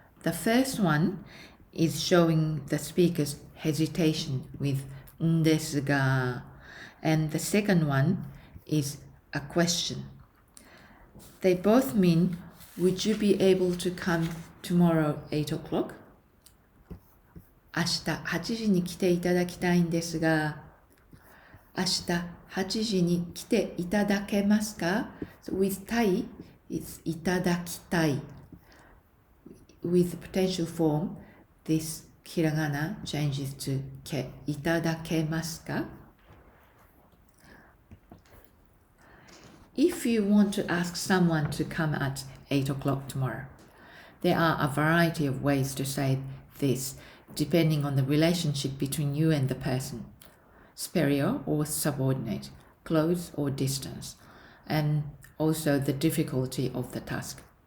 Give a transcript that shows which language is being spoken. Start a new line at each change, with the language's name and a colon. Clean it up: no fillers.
English: The first one is showing the speaker's hesitation with desu ga, and the second one is a question. They both mean, would you be able to come tomorrow 8 o'clock?
Japanese: 明日8時に来ていただきたいんですが、明日8時に来ていただけますか?
English: So with たい, it's いただきたい. With the potential form, this hiragana changes to け, いただけますか? If you want to ask someone to come at 8 o'clock tomorrow, there are a variety of ways to say this depending on the relationship between you and the person, superior or subordinate, close or distance, and also the difficulty of the task.